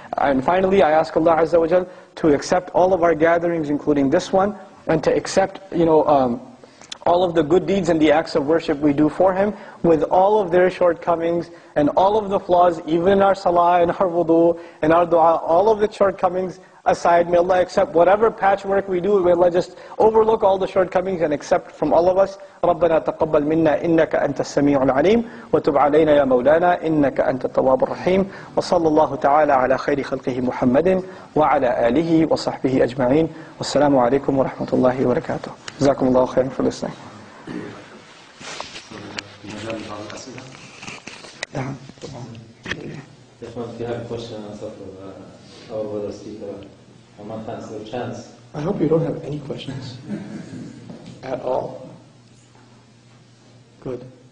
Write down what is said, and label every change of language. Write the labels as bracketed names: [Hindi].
[English] And finally, I ask Allah Azza wa Jal to accept all of our gatherings, including this one, and to accept all of the good deeds and the acts of worship we do for Him, with all of their shortcomings and all of the flaws, even in our salah and our wudu and our dua, all of the shortcomings aside. May Allah accept whatever patchwork we do. May Allah just overlook all the shortcomings and accept from all of us. [Arabic] رَبَّنَا تَقَبَّلْ مِنَّا إِنَّكَ أَنْتَ السَّمِيعُ الْعَلِيمُ وَتُبْ عَلَيْنَا يَا مَوْلَانَا إِنَّكَ أَنْتَ التَّوَّابُ الرَّحِيمُ وصلى الله تعالى على خير خلقه محمد وعلى آله وصحبه أجمعين والسلام عليكم ورحمة الله وبركاته. جزاكم الله خيرا [English] for listening. If you have a question and answer for our brother speaker, Nouman, thanks for the chance. I hope you don't have any questions at all. Good.